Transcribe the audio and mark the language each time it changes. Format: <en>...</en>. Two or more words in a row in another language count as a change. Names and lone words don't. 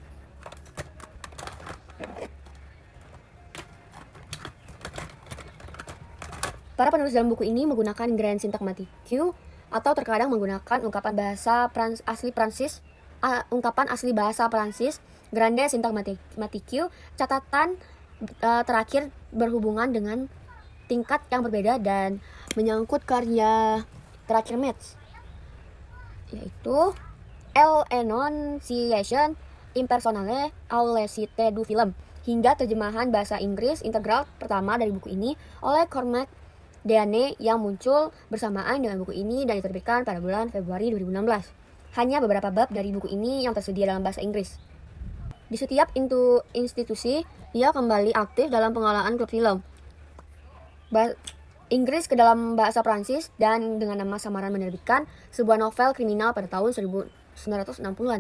<id>Para penulis dalam buku ini menggunakan</id> <fr>Grand Syntagmatique</fr> <id>atau terkadang menggunakan ungkapan asli bahasa Prancis,</id> <fr>Grande Syntagmatique.</fr> <id>Catatan terakhir berhubungan dengan tingkat yang berbeda dan menyangkut karya terakhir Metz, yaitu L'Énonciation impersonnelle ou la cité du film, hingga terjemahan bahasa Inggris integral pertama dari buku ini oleh Cormac Deane yang muncul bersamaan dengan buku ini dan diterbitkan pada bulan Februari 2016. Hanya beberapa bab dari buku ini yang tersedia dalam bahasa Inggris. Di setiap institusi, ia kembali aktif dalam pengelolaan klub film Inggris ke dalam bahasa Prancis dan dengan nama samaran menerbitkan sebuah novel kriminal pada tahun 1960-an.</id>